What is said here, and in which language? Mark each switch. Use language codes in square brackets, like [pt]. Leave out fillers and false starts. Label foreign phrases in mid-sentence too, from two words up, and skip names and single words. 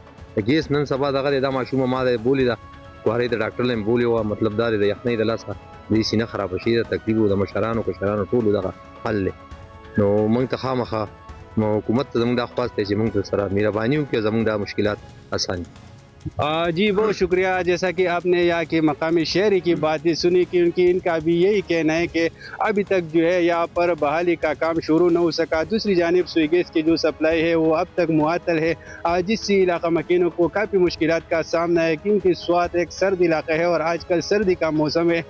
[ps] ګیس نن سبا دغه دی دا ماشومه ما د بولي ده کوهرۍ د ډاکټر لایم بولي وه. مطلب دا دی د یخنۍ د لاسه دې سینه خرابه شي. د تکلیف د مشرانو کشرانو ټولو دغه حل دی. نو موږ ته خامخا حکومت ته زموږ دا خواست دی چې موږ ته سره مهرباني وکړي, زموږ دا مشکلات آسان. [ur] جی بہت شکریہ. جیسا کہ آپ نے یہاں کے مقامی شہری کی باتیں سنی کہ ان کا بھی یہی کہنا ہے کہ ابھی تک جو ہے یہاں پر بحالی کا کام شروع نہ ہو سکا. دوسری جانب سوئگیز کی جو سپلائی ہے وہ اب تک معطل ہے, جس سے علاقہ مکینوں کو کافی مشکلات کا سامنا ہے کیونکہ سوات ایک سرد علاقہ ہے اور آج کل سردی کا موسم ہے.